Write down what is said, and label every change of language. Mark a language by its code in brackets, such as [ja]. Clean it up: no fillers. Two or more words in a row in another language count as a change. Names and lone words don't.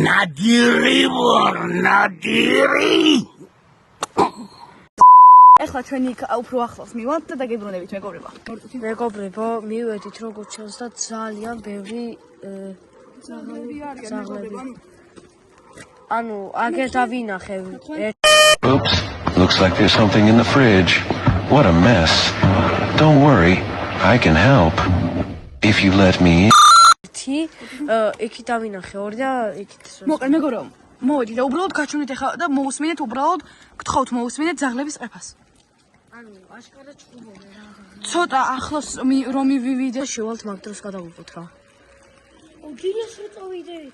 [ka] ნადირი. ეხლა ჩვენი უფრო ახლოს მივართ და დაგებრუნებით მეგობრებო. მეგობრებო, მივედით როგორც ჩანს და ძალიან ბევრი ძაღლები. ანუ აგერ დავინახე. [en] Oops, looks like there's something in the fridge. What a mess. Don't worry, I can help. If you let me in. [ka] იქით დავინახე ორი და იქით მოკლედ მეგობრებო, მოვედით და უბრალოდ გაჩვენეთ ეხლა და მოусმინეთ უბრალოდ გთხოვთ მოусმინეთ ძაღლების ყეფას. ანუ აშკარად ჭუბობენ რა. ცოტა ახლოს რომ მივიდეთ შევალთ მაგ დროს გადავუყოთ რა. დილას რო წავიდეთ.